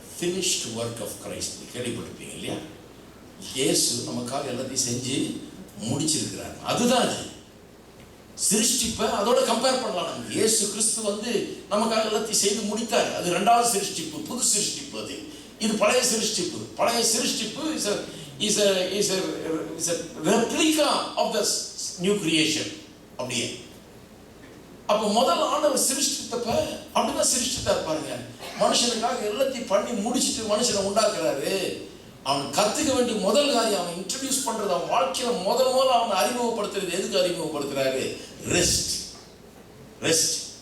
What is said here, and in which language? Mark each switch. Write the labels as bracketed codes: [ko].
[en] finished work of Christ [ta] கேள்விப்பட்டிருப்பீங்க இல்லையா? இயேசு நமக்காக எல்லாத்தையும் செஞ்சு முடிச்சிருக்கிறார். அதுதான் அது. சிருஷ்டிப்பை அதோட கம்பேர் பண்ணலாம். நம்ம இயேசு கிறிஸ்து வந்து நமக்காக எல்லாத்தையும் செய்து முடித்தார். அது இரண்டாவது சிருஷ்டிப்பு, புது சிருஷ்டிப்பு. அது இது பழைய சிருஷ்டிப்பு. பழைய சிருஷ்டிப்பு [en] is a replica of the new creation. [ta] அப்படியே அப்ப முதல் ஆண்டவர் சிருஷ்டித்தப்ப அப்படிதான் சிருஷ்டித்தார் பாருங்க. மனுஷனுக்காக எல்லாத்தையும் பண்ணி முடிச்சுட்டு மனுஷனை உண்டாக்குறாரு. அவன் கத்துக்க வேண்டிய முதல் காரியம், அவன் இன்ட்ரடியூஸ் பண்றது, அவன் வாழ்க்கையில முதல் அவனை அறிமுகப்படுத்துறது. எதுக்கு அறிமுகப்படுத்துறாரு? ரெஸ்ட். ரெஸ்ட்.